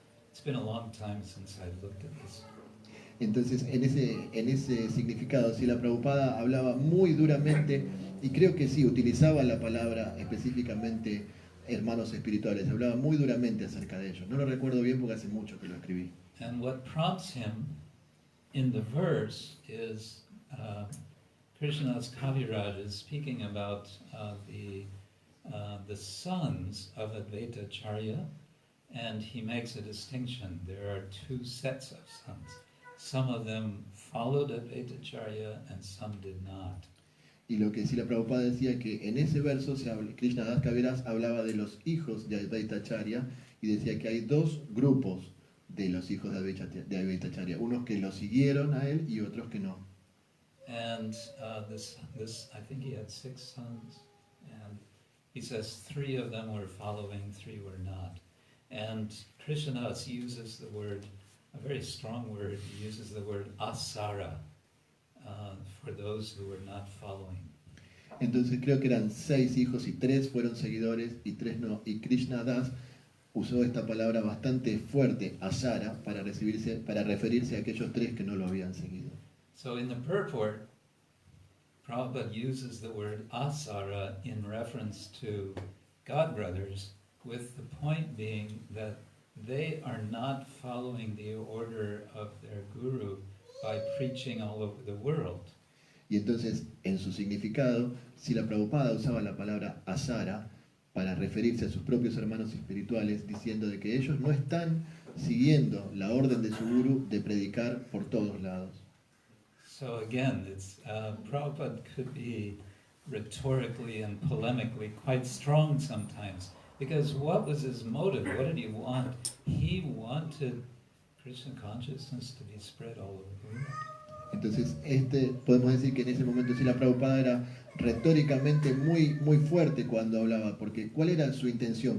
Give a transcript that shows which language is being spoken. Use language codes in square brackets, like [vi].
[en] It's been a long time since I looked at this. [es] Entonces, en ese significado, si la Prabhupada hablaba muy duramente, y creo que sí, utilizaba la palabra específicamente hermanos espirituales, hablaba muy duramente acerca de ellos. No lo recuerdo bien porque hace mucho que lo escribí. [en] And what prompts him in the verse is Krishnadas Kaviraj is speaking about the sons of Advaita Acharya, and he makes a distinction. There are two sets of sons. Some of them followed Advaita Acharya and some did not. [es] Y lo que sí la Prabhupada decía que en ese verso Krishna Das Kaviraj hablaba de los hijos de Advaita Acharya y decía que hay dos grupos de los hijos de Advaita Acharya, unos que lo siguieron a él y otros que no. [en] And this I think he had 6 sons, and he says 3 of them were following, 3 were not. And Krishnadas uses the word, a very strong word, he uses the word asara for those who were not following. [es] Entonces creo que eran 6 hijos y 3 fueron seguidores y 3 no. Y Krishna Das usó esta palabra bastante fuerte, asara, para referirse a aquellos 3 que no lo habían seguido. [en] So in the purport, Prabhupada uses the word asara in reference to godbrothers, with the point being that they are not following the order of their guru by preaching all over the world. [es] Y entonces, en su significado, si la Prabhupada usaba la palabra asara para referirse a sus propios hermanos espirituales, diciendo de que ellos no están siguiendo la orden de su guru de predicar por todos lados. [en] So again, Prabhupada could be rhetorically and polemically quite strong sometimes, because what was his motive? What did he want? He wanted Krishna consciousness to be spread all over the world. [es] Entonces, podemos decir que en ese momento Srila Prabhupada era retóricamente muy fuerte cuando hablaba, porque ¿cuál era su intención?